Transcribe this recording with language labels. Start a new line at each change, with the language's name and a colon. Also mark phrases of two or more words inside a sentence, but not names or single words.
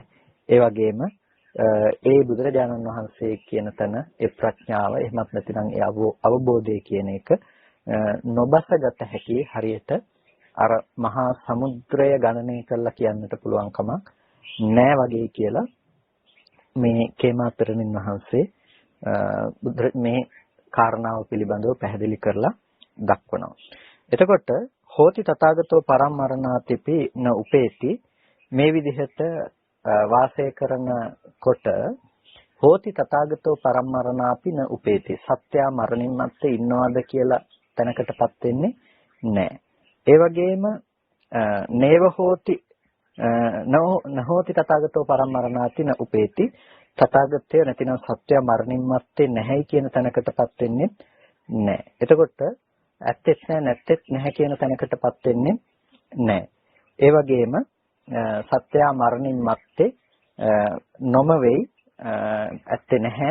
Sinhala: ඒ වගේම ඒ බුදුරජාණන් වහන්සේ කියන තැන ඒ ප්‍රඥාව එහෙමත් නැතිනම් ඒ අවබෝධය කියන එක නොබසගත හැකි හරියට අර මහා සමුද්‍රය ගණනය කරලා කියන්නට පුළුවන් කමක් නෑ වගේ කියලා මේ කේමා පෙරණින් වහන්සේ මේ කාරණාව පිළිබඳව පැහැදිලි කරලා දක්වනවා. එතකොට
Pali: හෝති තථාගතෝ පරම්මරණාතිපි න උපේති
Sinhala: මේ විදිහට වාසය කරනකොට
Pali: හෝති තථාගතෝ පරම්මරණාපි න උපේති
Sinhala: සත්‍යා මරණින් මත්තේ ඉන්නවද කියලා තැනකටපත් වෙන්නේ නැහැ. ඒ වගේම
Pali: නේව හෝති නහෝති තථාගතෝ පරම්මරණාති න උපේති
Sinhala: තථාගතය නැතිනම් සත්‍යා මරණින් මත්තේ නැහැයි කියන තැනකටපත් වෙන්නේ නැහැ. එතකොට ඇත්තෙත් නැහැ නැත්තෙත් නැහැ කියන තැනකටපත් වෙන්නේ නැහැ. ඒ වගේම සත්‍යා මරණින් මත්තේ නොම වෙයි ඇත්තේ නැහැ.